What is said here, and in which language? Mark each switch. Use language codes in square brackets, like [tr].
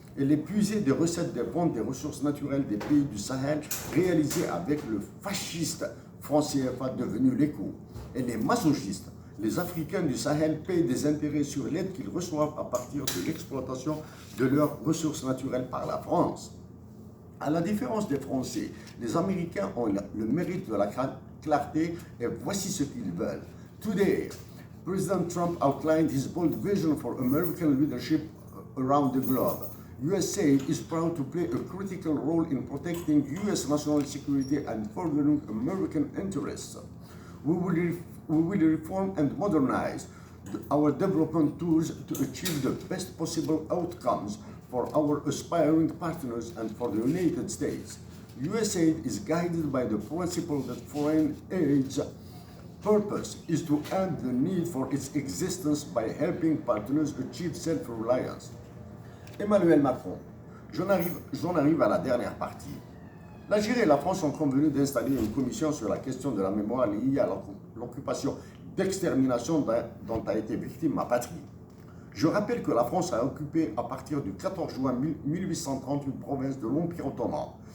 [fr] Elle est puisée des recettes des ventes des ressources naturelles des pays du Sahel réalisées avec le fasciste franc CFA devenu l'écho. Elle est masochiste. Les Africains du Sahel payent des intérêts sur l'aide qu'ils reçoivent à partir de l'exploitation de leurs ressources naturelles par la France. À la différence des Français, les Américains ont le mérite de la clarté et voici ce qu'ils veulent. [en] Today, President Trump outlined his bold vision for American leadership around the globe. USA is proud to play a critical role in protecting US national security and furthering American interests. We will reform and modernize our development tools to achieve the best possible outcomes for our aspiring partners and for the United States. USAID is guided by the principle that foreign aid's purpose is to end the need for its existence by helping partners achieve self-reliance. [fr] Emmanuel Macron, j'en arrive à la dernière partie. L'Algérie et la France ont convenu d'installer une commission sur la question de la mémoire liée à l'occupation d'extermination dont a été victime ma patrie. Je rappelle que la France a occupé à partir du 14 juin 1830 une province de l'Empire ottoman.